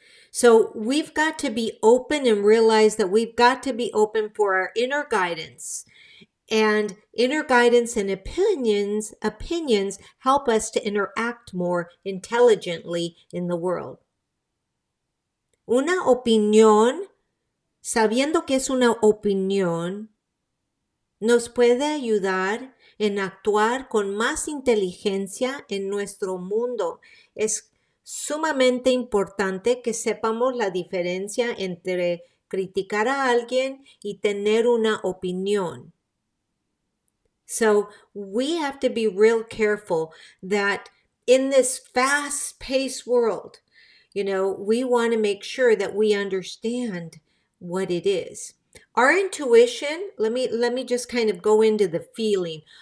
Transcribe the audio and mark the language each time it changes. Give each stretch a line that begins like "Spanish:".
English: So we've got to be open and realize that we've got to be open for our inner guidance. And inner guidance and opinions help us to interact more intelligently in the world.
Spanish: Una opinión, sabiendo que es una opinión, nos puede ayudar en actuar con más inteligencia en nuestro mundo. Es sumamente importante que sepamos la diferencia entre criticar a alguien y tener una opinión.
English: So we have to be real careful that in this fast-paced world, we want to make sure that we understand what it is. Our intuition, let me just kind of go into the feeling.